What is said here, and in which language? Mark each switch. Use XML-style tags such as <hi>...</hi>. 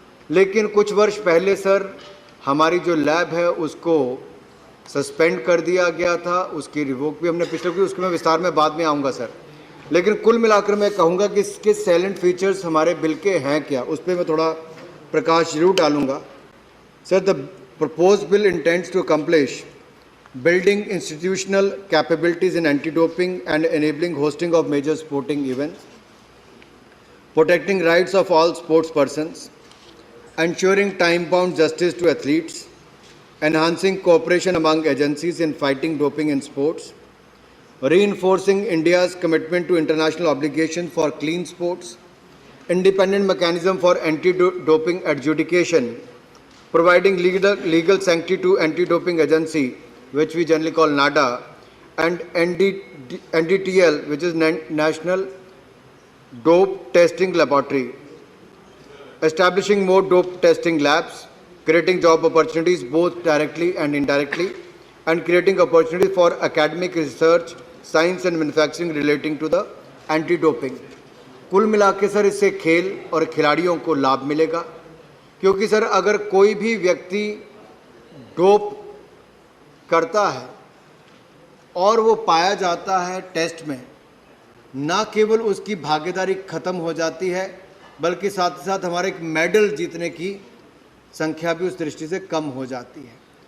<hi>लेकिन कुछ वर्ष पहले सर, हमारी जो लैब है उसको सस्पेंड कर दिया गया था, उसकी रिवोक भी हमने पिछले की, उसके मैं विस्तार में बाद में आऊँगा सर। लेकिन कुल मिलाकर मैं कहूँगा कि इसके सैलेंट फीचर्स हमारे बिल के हैं क्या, उस पर मैं थोड़ा प्रकाश जरूर डालूंगा।</hi> <en>Sir, the proposed bill intends to accomplish building institutional capabilities in anti-doping and enabling hosting of major sporting events, protecting rights of all sports persons, ensuring time-bound justice to athletes, enhancing cooperation among agencies in fighting doping in sports, reinforcing India's commitment to international obligations for clean sports, independent mechanism for anti-doping adjudication, providing legal sanctity to anti-doping agency, which we generally call NADA, and NDTL, which is National Dope Testing Laboratory, establishing more dope testing labs, creating job opportunities both directly and indirectly, and creating opportunities for academic research, science and manufacturing relating to the anti-doping.</en> <hi>कुल मिला के sir, इससे खेल और खिलाड़ियों को लाभ मिलेगा, क्योंकि सर अगर कोई भी व्यक्ति डोप करता है और वो पाया जाता है टेस्ट में, ना केवल उसकी भागीदारी खत्म हो जाती है, बल्कि साथ ही साथ हमारे एक मेडल जीतने की संख्या भी उस दृष्टि से कम हो जाती है।</hi>